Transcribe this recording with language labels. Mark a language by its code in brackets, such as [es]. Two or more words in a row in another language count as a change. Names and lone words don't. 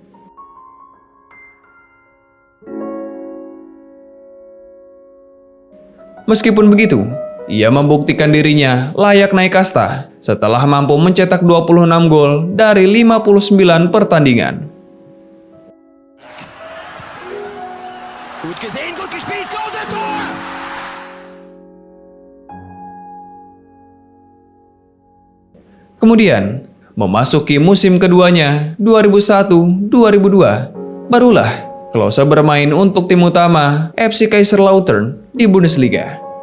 [id] Meskipun begitu, ia membuktikan dirinya layak naik kasta setelah mampu mencetak 26 gol dari 59 pertandingan. [de] Gut gesehen, gut gespielt, Klose, Tor! [id] Kemudian, memasuki musim keduanya 2001-2002, barulah Klose bermain untuk tim utama FC Kaiserslautern di Bundesliga.